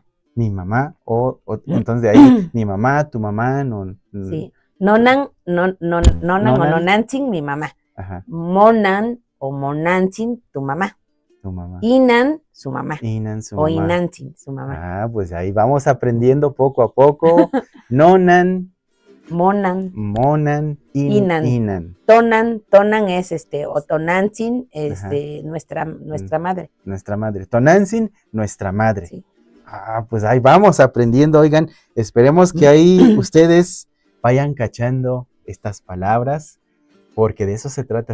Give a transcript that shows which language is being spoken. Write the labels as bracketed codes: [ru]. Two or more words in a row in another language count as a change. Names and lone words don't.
[es] Mi mamá, entonces de ahí, mi mamá, tu mamá, sí. [nah] Nonan o nonantzin, [es] mi mamá. [nah] Ajá. Monan o monantzin, [es] tu mamá. Tu mamá. Inan, su mamá. Inan, su mamá. O inantzin, su mamá. Ah, pues ahí vamos aprendiendo poco a poco. [nah] Nonan. Monan. Inan. [es] Tonan es [nah] o tonantzin, [es] nuestra madre. Nuestra madre. Tonantzin, nuestra madre. Sí. Ah, pues ahí vamos aprendiendo, oigan, esperemos que ahí ustedes vayan cachando estas palabras, porque de eso se trata.